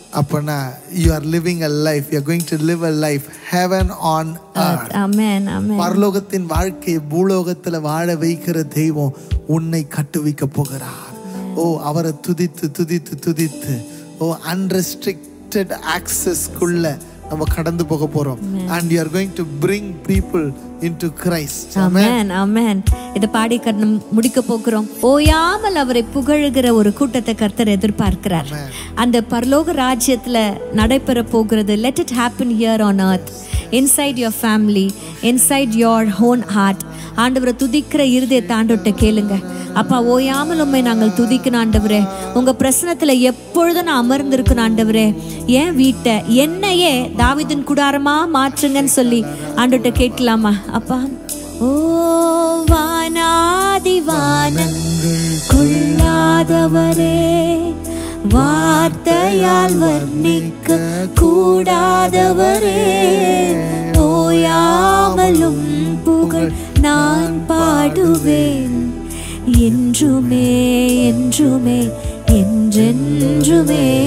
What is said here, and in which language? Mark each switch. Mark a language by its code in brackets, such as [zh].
[ta] அப்பனா [en] you are living a life, you are going to live a life heaven on earth. [ta] ஆமென் ஆமென். பரலோகத்தின் வாழ்க்கையை பூலோகத்துல வாழ வைக்கிற தெய்வம் உன்னை கட்டுவிக்க போகிறார். ஓ அவரை துதித்து துதித்து துதித்து [en] unrestricted access [ta] குள்ள நம்ம கடந்து போக போறோம். [en] And you are going to bring people into Christ. [ta] ஆமென் ஆமென். இத பாடி முடிக்க போகிறோம். ஓயாமல் அவரை புகழுகிற ஒரு கூட்டத்தை கர்த்தர் எதிர்பார்க்கிறார். அந்த பரலோக ராஜ்யத்துல நடைபெற போகிறது. [en] Let it happen here on earth, inside your family, inside your own heart. [ta] ஆண்டவரை துதிக்கிற இருதயத்தை ஆண்டவர்ட்ட கேளுங்க. அப்பா ஓயாமல் உம்மை நாங்கள் துதிக்கணும் ஆண்டவரே. உங்க பிரசனத்துல எப்பொழுதும் நான் அமர்ந்திருக்கணும் ஆண்டவரே. என் வீட்டை என்னையே தாவீதின் கூடாரமா மாற்றுங்கன்னு சொல்லி ஆண்டவர்ட்ட கேட்கலாமா? அப்பா ஓ வானாதி வானங்களுக்குள்ளாதவரே, வார்த்தையால் வர்ணிக்க கூடாதவரே, ஓயாமலும் புகழ் நான் பாடுவேன் என்றுமே என்றுமே என்றென்றுமே.